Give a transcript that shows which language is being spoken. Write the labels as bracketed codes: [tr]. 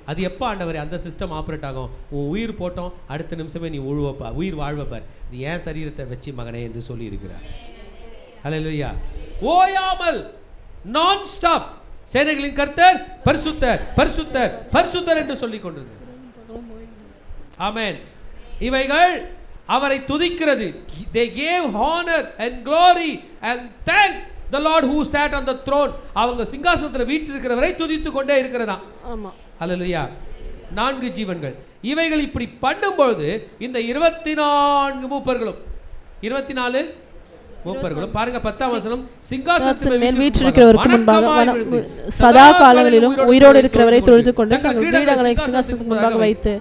[ta] அது எப்போ ஆண்டவர் அந்த சிஸ்டம் ஆப்ரேட் ஆகும்? உன் உயிர் போட்டோம் அடுத்த நிமிஷமே நீ உயிர் வாழ்வப்பார். இது ஏன் சரீரத்தை வச்சு மகனே என்று சொல்லி இருக்கிறார். ஹல்லேலூயா. ஓயாமல் நான் ஸ்டாப் சேனைகளின் கர்த்தர் பரிசுத்தர் பரிசுத்தர் பரிசுத்தர் என்று சொல்லிக் கொண்டிருந்தார். ஆமென். இவைகள் அவரை துதிக்கிறது. [en] They gave honor and glory and thank the Lord who sat on the throne. [ta] அவங்க சிங்காசனத்தில் வீற்றிருக்கிறவரை துதித்துக் கொண்டே இருக்கிறதா. ஆமா. ஹல்லேலூயா. 4 ஜீவன்கள் இவைகள் இப்படி பண்ணும்போது இந்த 24 மூப்பர்களும் 24 மூப்பர்களும் பாருங்க 10ஆம் வசனம், சிங்காசனத்தின் மேல் வீற்றிருக்கிறவருக்கு முன்பாக சதா காலங்களிலும் உயிரோடு இருக்கிறவரை தொழுது கொண்டு தங்கள் கிரீடங்களை சிங்காசனத்துக்கு முன்பாக வைத்து.